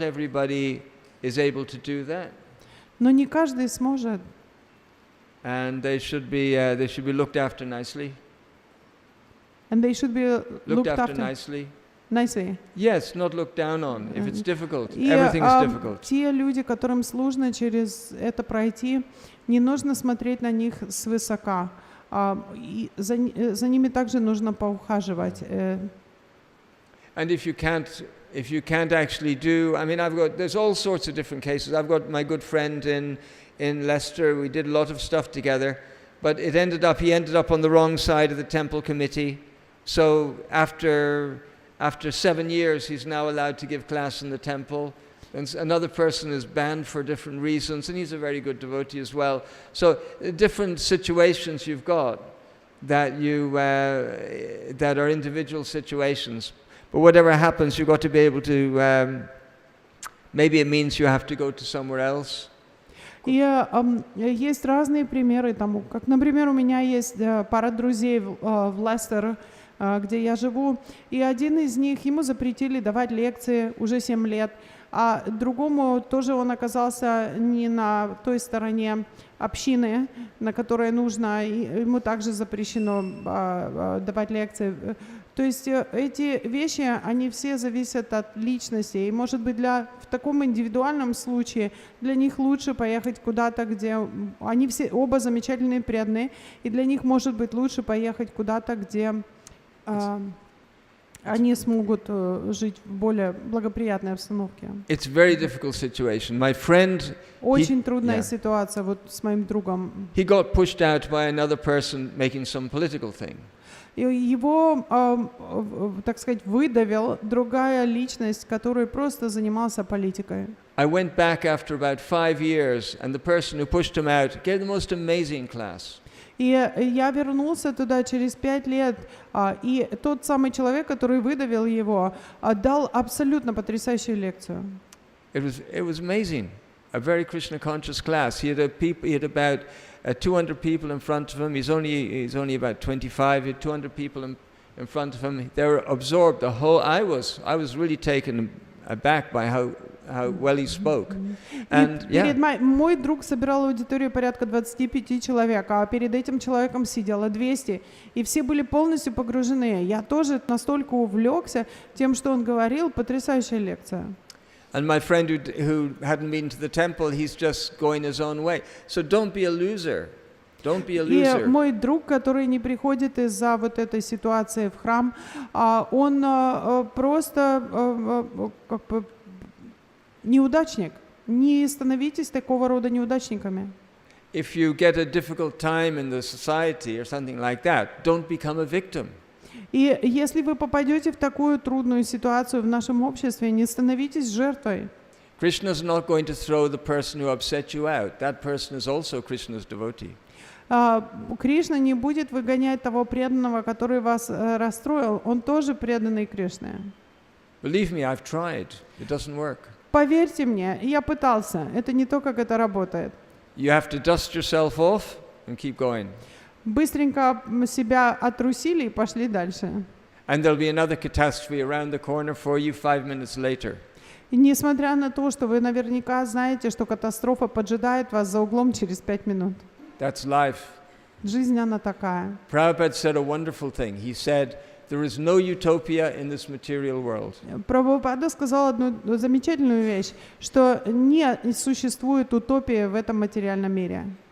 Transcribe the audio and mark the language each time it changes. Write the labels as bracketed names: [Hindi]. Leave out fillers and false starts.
[English] everybody is able to do that. [Russian] Но не каждый сможет. [English] And they should be looked after nicely. And they should be Looked looked after after nicely. nicely. Yes, not looked down on. If it's difficult, [Russian] И [English] everything is difficult. [Russian] те люди, которым сложно через это пройти, не нужно смотреть на них свысока. И за ними также нужно поухаживать. [English] And if you can't actually do, I mean, there's all sorts of different cases. I've got my good friend in Leicester. We did a lot of stuff together, but he ended up on the wrong side of the temple committee. So after 7 years, he's now allowed to give class in the temple. And another person is banned for different reasons, and he's a very good devotee as well. So different situations you've got that are individual situations. But whatever happens, you've got to be able to, maybe it means you have to go to somewhere else. [Russian] И есть разные примеры тому, как, например, у меня есть пара друзей в Лестер, где я живу, и один из них, ему запретили давать лекции уже 7 лет, а другому тоже он оказался не на той стороне общины, на которой нужно, и ему также запрещено давать лекции. То есть эти вещи, они все зависят от личности, и, может быть, в таком индивидуальном случае для них лучше поехать куда-то, где они все оба замечательные, преданные, и для них, может быть, лучше поехать куда-то, где они смогут жить в более благоприятной обстановке. [English] It's a very difficult situation. My friend, [Russian] Очень трудная ситуация вот с моим другом. [English] He got pushed out by another person making some political thing. [Russian] И его, так сказать, выдавил другая личность, которая просто занимался политикой. [English] I went back after about 5 years, and the person who pushed him out gave the most amazing class. И я вернулся туда через 5 лет, и тот самый человек, который выдавил его, дал абсолютно потрясающую лекцию. It was amazing. A very Krishna conscious class. He had about 200 people in front of him. He's only about 25. He had 200 people in front of him. They were absorbed. I was really taken aback by how well he spoke. And [Russian] Мой друг собирал аудиторию порядка 25 человек, а перед этим человеком сидело 200, и все были полностью погружены. Я тоже настолько увлекся тем, что он говорил, потрясающая лекция. [English] And my friend who hadn't been to the temple, he's just going his own way. So don't be a loser. Don't be a loser. [Russian] И мой друг, который не приходит из-за вот этой ситуации в храм, он просто как бы неудачник. Не становитесь такого рода неудачниками. [English] If you get a difficult time in the society or something like that, don't become a victim. [Russian] И если вы попадете в такую трудную ситуацию в нашем обществе, не становитесь жертвой. [English] Krishna is not going to throw the person who upset you out. That person is also Krishna's devotee. [Russian] Кришна не будет выгонять того преданного, который вас расстроил. Он тоже преданный Кришне. [English] Believe me, I've tried. It doesn't work. [Russian] Поверьте мне, я пытался. Это не то, как это работает. [English] You have to dust yourself off and keep going. [Russian] Быстренько себя отрусили и пошли дальше. [English] And there'll be another catastrophe around the corner for you 5 minutes later. [Russian] И несмотря на то, что вы наверняка знаете, что катастрофа поджидает вас за углом через 5 минут. [English] That's life. [Russian] Жизнь она такая. [English] Prabhupada said a wonderful thing. He said, there is no utopia in this material world. [Russian] Прабхупада сказал одну замечательную вещь, что не существует утопии в этом материальном мире.